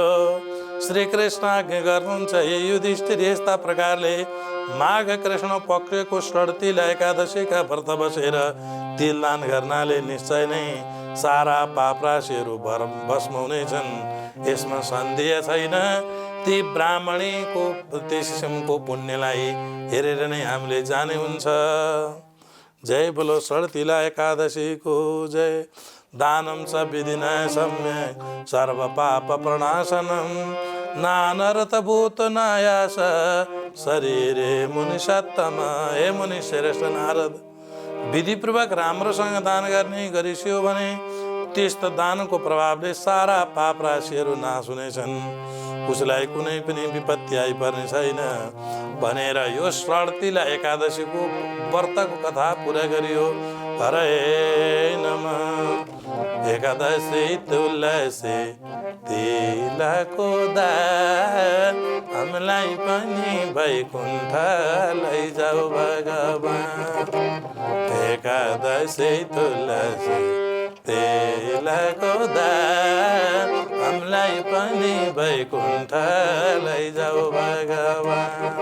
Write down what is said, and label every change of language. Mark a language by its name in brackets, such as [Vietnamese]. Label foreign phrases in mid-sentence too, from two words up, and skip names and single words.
[Nepali] श्री कृष्ण आज्ञा गर्नुहुन्छ हे युधिष्ठिर, यस्ता प्रकारले माघ कृष्ण पक्षको सर्तिला एकादशीका व्रत बसेर तिलदान गर्नाले निश्चय नै सारा पाप राशिहरू भस्म हुनेछन्। यसमा सन्देह छैन। ती ब्राह्मणीको किसिमको पुण्यलाई हेरेर नै हामीले जाने हुन्छ। जय बोलो सर्तिला एकादशीको जय। [Sanskrit] दानं च विधिना सम्यक् सर्व पाप प्रणाशनम् नानरतभूत नायास शरीरे मुनिसत्तम। [Nepali] हे मुनि श्रेष्ठ नारद, विधिपूर्वक राम्रोसँग दान गर्ने गरिसियो भने त्यस्तो दानको प्रभावले सारा पाप राशिहरू नाश हुनेछन्। उसलाई कुनै पनि विपत्ति आइपर्ने छैन भनेर यो सर्तिला एकादशीको व्रतको कथा पुरा गरियो। हरे नमः। एकादशी तुलसी तिलको दान, हामीलाई पनि वैकुण्ठ लैजाऊ भगवान। एकादशी तुलसी तिलको दान, हामीलाई पनि वैकुण्ठ लैजाऊ भगवान।